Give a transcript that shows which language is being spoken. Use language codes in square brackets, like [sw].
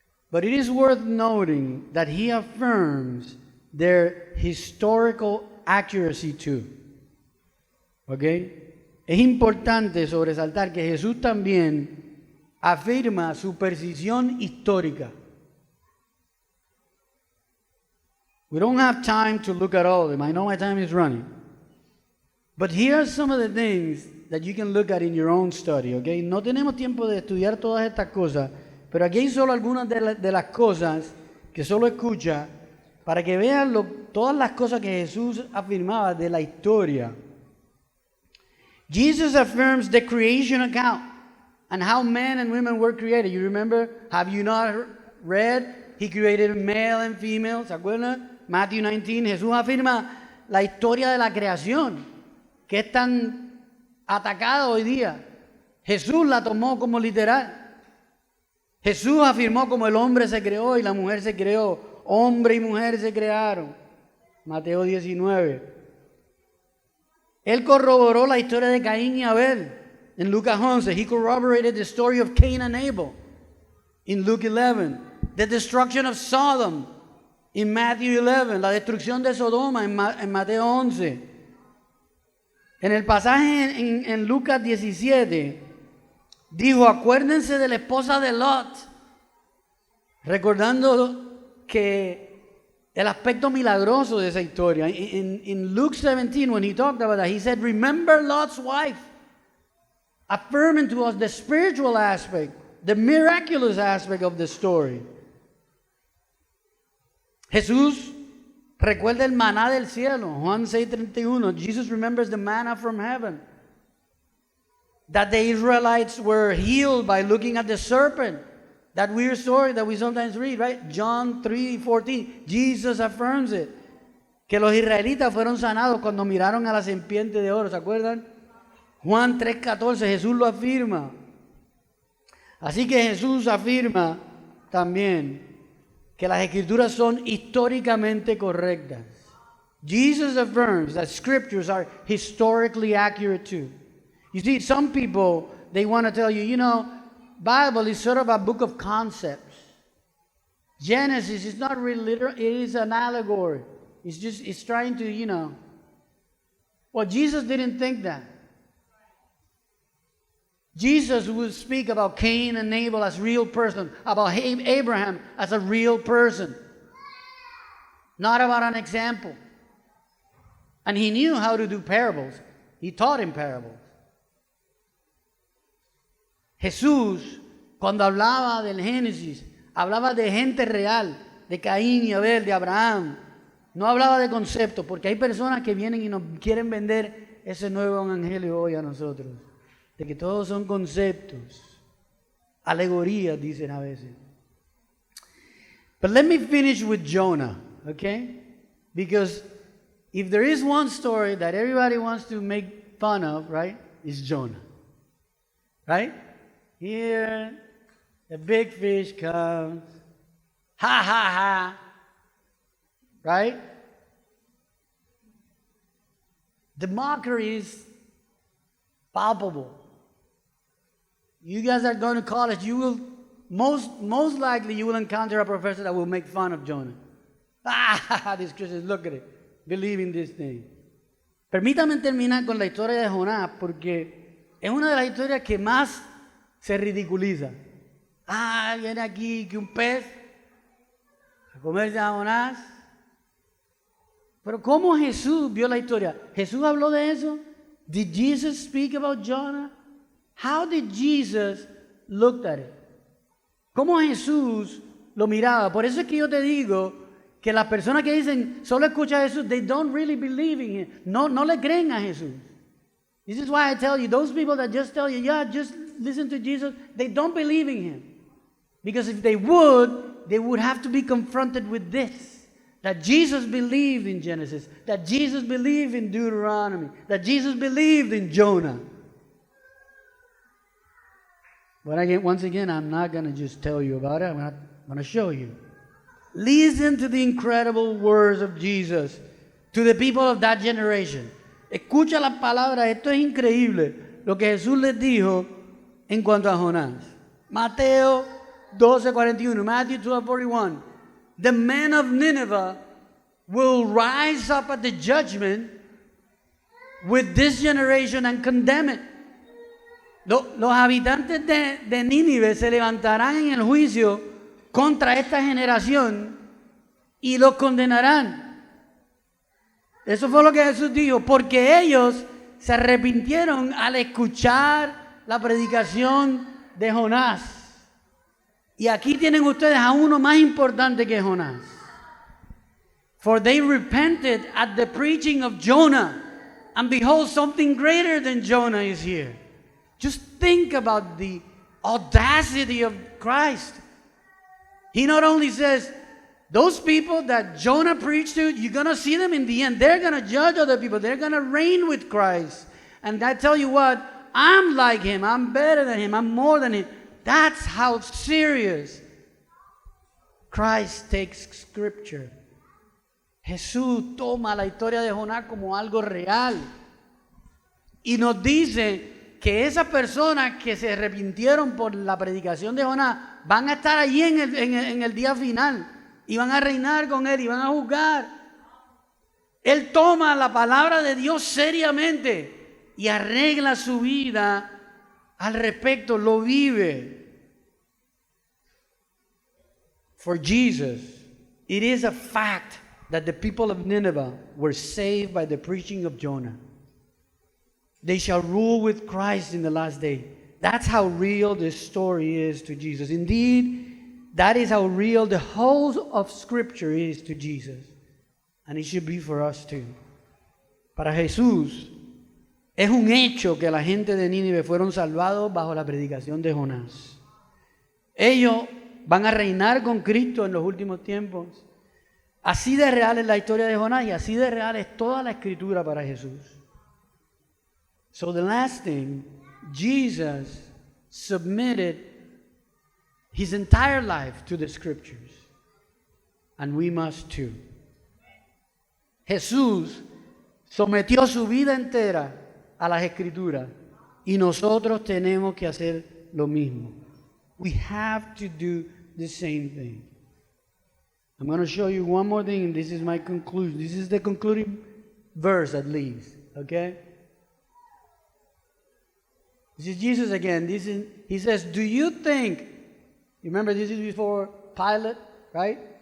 [en] But it is worth noting that he affirms their historical accuracy too. ¿Okay? [es] Es importante sobresaltar que Jesús también afirma su precisión histórica. [en] We don't have time to look at all of them. I know my time is running. But here are some of the things that you can look at in your own study, okay? [es] No tenemos tiempo de estudiar todas estas cosas, pero aquí hay solo algunas de las cosas que solo escucha para que vean todas las cosas que Jesús afirmaba de la historia. [en] Jesus affirms the creation account and how men and women were created. You remember? Have you not read? He created male and female, [es] ¿se acuerdan? Matthew 19, Jesús afirma la historia de la creación, que es tan atacada hoy día. Jesús la tomó como literal. Jesús afirmó como el hombre se creó y la mujer se creó. Hombre y mujer se crearon. Mateo 19. Él corroboró la historia de Caín y Abel en Lucas 11. [en] He corroborated the story of Cain and Abel in Luke 11. The destruction of Sodom in Matthew 11. [es] La destrucción de Sodoma en Mateo 11. En el pasaje en Lucas 17, dijo, acuérdense de la esposa de Lot, recordando que el aspecto milagroso de esa historia. [en] In Luke 17, when he talked about that, he said, remember Lot's wife, affirming to us the spiritual aspect, the miraculous aspect of the story. [es] Jesús recuerda el maná del cielo. [en] Juan 6:31. Jesus remembers the manna from heaven. That the Israelites were healed by looking at the serpent. That weird story that we sometimes read, right? John 3:14. Jesus affirms it. [es] Que los israelitas fueron sanados cuando miraron a la serpiente de oro. ¿Se acuerdan? Juan 3:14. Jesús lo afirma. Así que Jesús afirma también que las escrituras son históricamente correctas. [en] Jesus affirms that scriptures are historically accurate too. You see, some people, they want to tell you, you know, Bible is sort of a book of concepts. Genesis is not really literal, it is an allegory. It's trying to, you know. Well, Jesus didn't think that. Jesus would speak about Cain and Abel as real person, about Abraham as a real person, not about an example. And he knew how to do parables. He taught in parables. [es] Jesús, cuando hablaba del Génesis, hablaba de gente real, de Caín y Abel, de Abraham. No hablaba de conceptos, porque hay personas que vienen y nos quieren vender ese nuevo evangelio hoy a nosotros. De que todos son conceptos, alegorías, dicen a veces. [en] But let me finish with Jonah, okay? Because if there is one story that everybody wants to make fun of, right, it's Jonah. Right? Here, the big fish comes, ha ha ha, right? The mockery is palpable. You guys are going to college, you will, most likely you will encounter a professor that will make fun of Jonah. Ah, these Christians, look at it, believe in this thing. [es] Permítame terminar con la historia de Jonás, porque es una de las historias que más se ridiculiza. Ah, viene aquí que un pez a comerse a Jonás. Pero ¿cómo Jesús vio la historia? ¿Jesús habló de eso? [en] Did Jesus speak about Jonah? How did Jesus look at it? [es] ¿Cómo Jesús lo miraba? Por eso es que yo te digo que las personas que dicen solo escucha a Jesús, [en] they don't really believe in him. [es] No le creen a Jesús. [en] This is why I tell you, those people that just tell you, yeah, just listen to Jesus, they don't believe in him. Because if they would have to be confronted with this. That Jesus believed in Genesis, that Jesus believed in Deuteronomy, that Jesus believed in Jonah. But once again, I'm not going to just tell you about it, I'm going to show you. Listen to the incredible words of Jesus to the people of that generation. [es] Escucha las palabras, esto es increíble, lo que Jesús les dijo en cuanto a Jonás. Mateo 12:41, Matthew 12:41. [en] The men of Nineveh will rise up at the judgment with this generation and condemn it. [es] Los habitantes de Nínive se levantarán en el juicio contra esta generación y los condenarán. Eso fue lo que Jesús dijo, porque ellos se arrepintieron al escuchar la predicación de Jonás. Y aquí tienen ustedes a uno más importante que Jonás. [en] For they repented at the preaching of Jonah, and behold, something greater than Jonah is here. Just think about the audacity of Christ. He not only says, Those people that Jonah preached to, you're going to see them in the end. They're going to judge other people. They're going to reign with Christ. And I tell you what, I'm like him. I'm better than him. I'm more than him. That's how serious Christ takes Scripture. [es] Jesús toma la historia de Jonás como algo real. Y nos dice que esas personas que se arrepintieron por la predicación de Jonás van a estar allí en el día final. Y van a reinar con él y van a juzgar. Él toma la palabra de Dios seriamente y arregla su vida al respecto, lo vive. [en] For Jesus, it is a fact that the people of Nineveh were saved by the preaching of Jonah. They shall rule with Christ in the last day. That's how real this story is to Jesus. Indeed, that is how real the whole of Scripture is to Jesus. And it should be for us too. [es] Para Jesús, es un hecho que la gente de Nínive fueron salvados bajo la predicación de Jonás. Ellos van a reinar con Cristo en los últimos tiempos. Así de real es la historia de Jonás y así de real es toda la Escritura para Jesús. [en] So the last thing, Jesus submitted his entire life to the Scriptures. And we must too. [es] Jesús sometió su vida entera a las Escrituras y nosotros tenemos que hacer lo mismo. [en] We have to do the same thing. I'm going to show you one more thing, and this is my conclusion. This is the concluding verse at least, okay? This is Jesus again. He says, do you think, remember this is before Pilate, right?